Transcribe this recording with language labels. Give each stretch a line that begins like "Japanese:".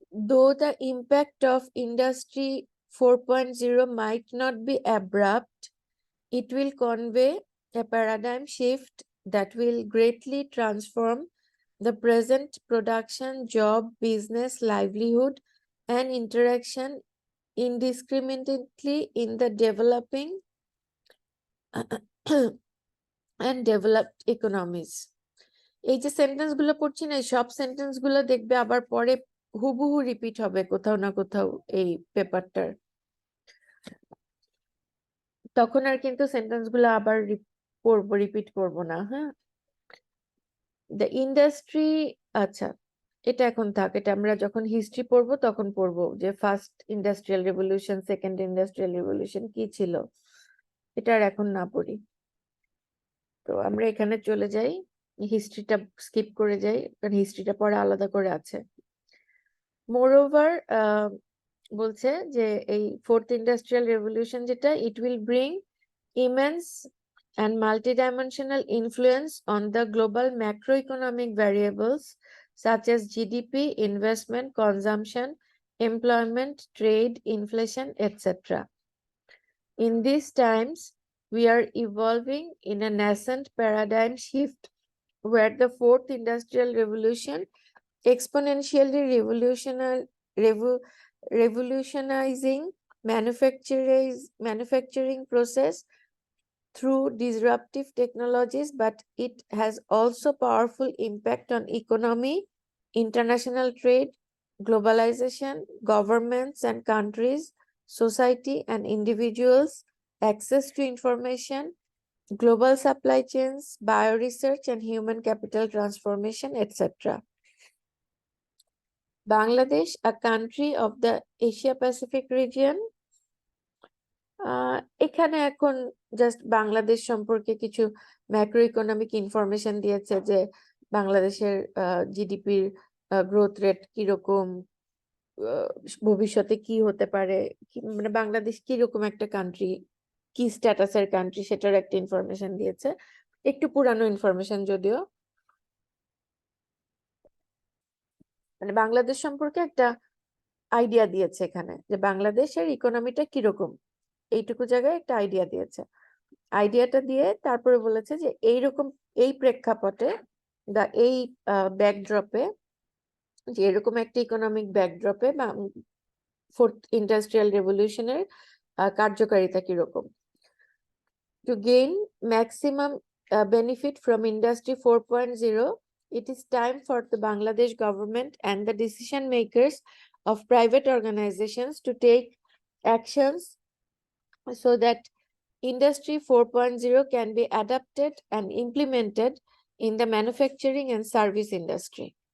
English: Though the impact of Industry 4.0 might not be abrupt, it will convey a paradigm shift that will greatly transform the present production, job, business, livelihood, and interaction indiscriminately in the developing and developed economies।
Bangla: এই যে sentence গুলো পড়ছি না, সব sentence গুলো দেখবে আবার পরে হুবহু রিপিট হবে কোথাও না কোথাও এই পেপারটার, তখন আর কিন্তু সেন্টেন্স গুলো আবার পড়বো, রিপিট করবো না। হ্যাঁ, দ্য ইন্ডাস্ট্রি, আচ্ছা এটা এখন থাক, এটা আমরা যখন হিস্ট্রি পড়বো তখন পড়বো যে first industrial revolution, second industrial revolution কি ছিল, এটা আর এখন না পড়ি। তো আমরা এখানে চলে যাই, হিস্ট্রিটা স্কিপ করে যাই, কারণ হিস্ট্রিটা পরে আলাদা করে আছে। মোরওভার বলছে যে এই ফোর্থ ইন্ডাস্ট্রিয়াল রেভলিউশন যেটা,
English: It will bring immense and multidimensional influence on the global macroeconomic variables such as GDP, investment, consumption, employment, trade, inflation, etc. In these times, we are evolving in a nascent paradigm shift where the fourth industrial revolution exponentially revolutionizing manufacturing process through disruptive technologies, but it has also powerful impact on economy, international trade, globalization, governments and countries, society and individuals, access to information, global supply chains, bioresearch and human capital transformation, etc.
Bangla: Bangladesh,
English: a country of the Asia Pacific region,
Bangla: এখানে এখন just Bangladesh সম্পর্কে কিছু macro economic information দিয়েছে যে বাংলাদেশের জিডিপির growth rate কিরকম, ভবিষ্যতে কি হতে পারে, মানে বাংলাদেশ কিরকম একটা কান্ট্রি, কি স্ট্যাটাসের কান্ট্রি, সেটার একটা ইনফরমেশন দিয়েছে, একটু পুরানো ইনফরমেশন যদিও। মানে বাংলাদেশ সম্পর্কে একটা আইডিয়া দিয়েছে এখানে যে বাংলাদেশের ইকোনমিটা কিরকম, এইটুকু জায়গায় একটা আইডিয়া দিয়েছে। আইডিয়াটা দিয়ে তারপরে বলেছে যে এইরকম, এই প্রেক্ষাপটে বা এই ব্যাকড্রপে, যে এরকম একটা ইকোনমিক ব্যাকড্রপে বা ফোর্থ ইন্ডাস্ট্রিয়াল রেভলিউশনের কার্যকারিতা কিরকম।
English: To gain maximum benefit from Industry 4.0, it is time for the Bangladesh government and the decision makers of private organizations to take actions so that Industry 4.0 can be adapted and implemented in the manufacturing and service industry.